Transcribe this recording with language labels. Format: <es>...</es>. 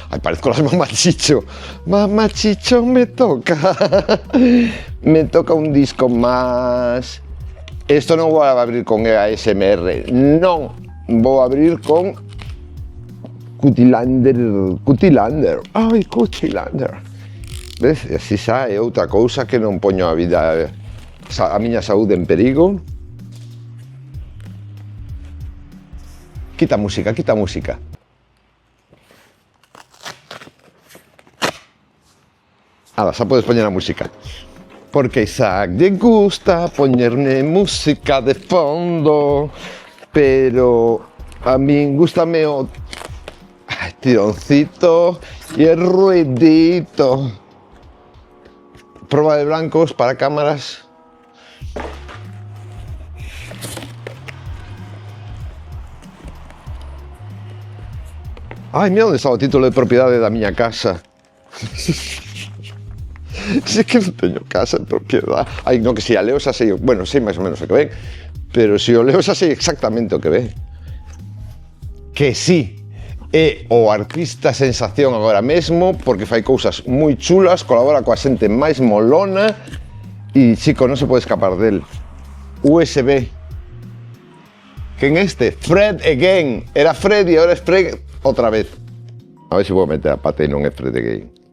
<es>Ay, parezco las Mamá Chicho. Mamá Chicho, me toca. Me toca un disco más. Esto no voy a abrir con ASMR. No, voy a abrir con Cutilander. Ai, Cutilander. Ves?</es> <gl>E así xa é outra cousa que non poño a vida, a miña saúde en perigo. Quita música, quita música. Ahora, xa podes poñer a música. Porque a Isaac lle gusta poñerme música de fondo, pero a min gústame o tironcito e el ruidito. Proba de blancos para cámaras. Ai, mira onde está o título de propiedade da miña casa. Si é que non teño casa de propiedade. Ai, non, que si a leo xa sei, bueno, sei máis ou menos o que ven, pero se o leo xa sei exactamente o que ven. Que si, é o artista sensación agora mesmo, porque fai cousas moi chulas, colabora coa xente máis molona, e, chico, non se pode escapar del. USB. Quen este? Fred again. Era Fred e agora é Fred outra vez. A ver se vou meter a pata e non é Fred again.</gl>